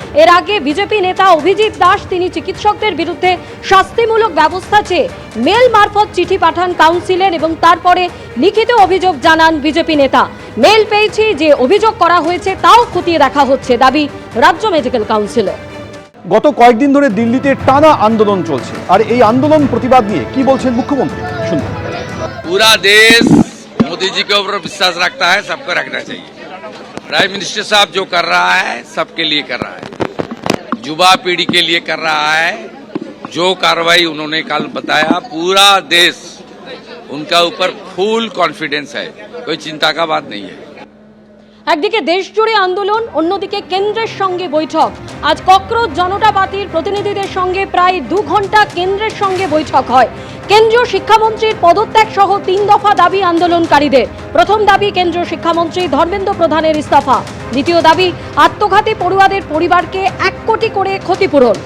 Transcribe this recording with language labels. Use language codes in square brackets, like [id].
[bn] এর আগে বিজেপি নেতা অভিজিৎ দাস তিনি চিকিৎসকদের বিরুদ্ধে শাস্তিমূলক ব্যবস্থা চেয়ে মেল মারফত চিঠি পাঠান কাউন্সিলের এবং তারপরে লিখিত অভিযোগ জানান বিজেপি নেতা। মেল পেয়েছি, যে অভিযোগ করা হয়েছে তাও খতিয়ে দেখা হচ্ছে, দাবি রাজ্য মেডিকেল কাউন্সিলের। গত কয়েকদিন ধরে দিল্লিতে টানা আন্দোলন চলছে, আর এই আন্দোলন প্রতিবাদ নিয়ে কি বলছেন মুখ্যমন্ত্রী শুনুন। [hi] पूरा देश मोदी जी के ऊपर विश्वास रखता है, सबको रखना चाहिए। प्राइम मिनिस्टर साहब जो कर रहा है सबके लिए कर रहा है, युवा पीढ़ी के लिए कर रहा है। जो कार्रवाई उन्होंने कल बताया, पूरा देश उनका ऊपर फुल कॉन्फिडेंस है, कोई चिंता का बात नहीं है। [bn] একদিকে দেশ জুড়ে আন্দোলন, অন্যদিকে কেন্দ্রের সঙ্গে বৈঠক। আজ ককরোচ জনতা পার্টির প্রতিনিধিদের সঙ্গে প্রায় 2 ঘন্টা কেন্দ্রের সঙ্গে বৈঠক হয়। কেন্দ্রীয় শিক্ষামন্ত্রীর পদত্যাগ সহ 3 দফা দাবি আন্দোলনকারীদের। প্রথম দাবি কেন্দ্রীয় শিক্ষামন্ত্রী ধর্মেন্দ্র প্রধানের ইস্তফা। দ্বিতীয় দাবি আত্মঘাতী পড়ুয়াদের পরিবারকে 1 কোটি করে ক্ষতিপূরণ।